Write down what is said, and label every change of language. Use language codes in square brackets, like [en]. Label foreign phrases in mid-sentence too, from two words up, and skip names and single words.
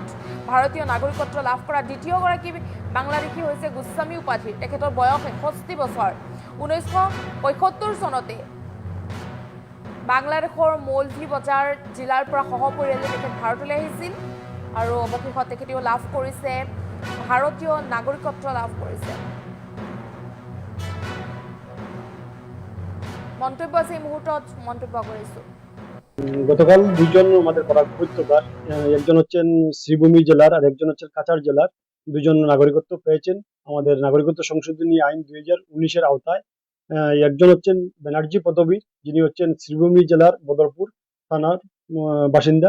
[as] ভাৰতীয় নাগৰিকত্ব লাভ কৰা দ্বিতীয়গৰাকী বাংলাদেশী হৈছে গোস্বামী উপাধিৰ তেখেতৰ বয়স 61 বছৰ 1975 চনতে বাংলাদেশৰ মৌলভি বজাৰ জিলাৰ পৰা সহপৰিয়ালে তেখেত ভাৰতলৈ আহিছিল আৰু অৱশেষত তেখেতেও লাভ কৰিছে ভাৰতীয় নাগৰিকত্ব লাভ কৰিছে মন্তব্য আছে এই মুহূৰ্তত মন্তব্য কৰিছো [bn] গতকাল দুইজন আমাদের পাড়ার উপত্যকার একজন হচ্ছেন শ্রীভূমি জেলার আর একজন হচ্ছেন কাছাড় জেলার দুজন নাগরিকত্ব পেয়েছেন আমাদের নাগরিকত্ব সংশোধনী আইন 2019-এর আওতায়। একজন হচ্ছেন ব্যানার্জি পদবীর, যিনি হচ্ছেন শ্রীভূমি জেলার বদরপুর থানার বাসিন্দা।